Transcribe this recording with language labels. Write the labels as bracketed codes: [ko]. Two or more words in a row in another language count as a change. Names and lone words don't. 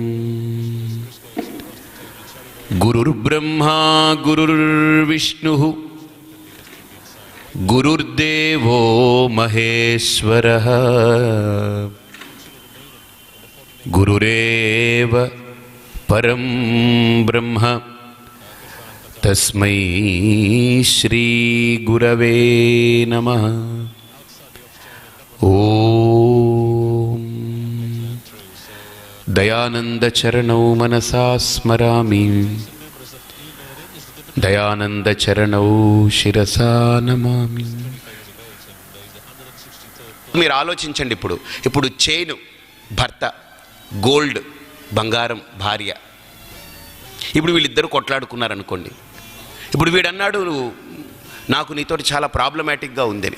[sa] गुरुर्ब्रह्मा गुरुर्विष्णुः गुरुर्देवो महेश्वरः गुरुरेव परं ब्रह्म तस्मै श्री गुरवे नमः। ओम दयानंद चरणौ मनसा स्मरामि दयानंद चरणौ शिरसा नमामि। [te] మీరు ఆలోచించండి, ఇప్పుడు చైన్ భర్త, గోల్డ్ బంగారం భార్య. ఇప్పుడు వీళ్ళిద్దరూ కొట్లాడుకున్నారనుకోండి. ఇప్పుడు వీడన్నాడు నాకు నీతోటి చాలా ప్రాబ్లమాటిక్గా ఉందని.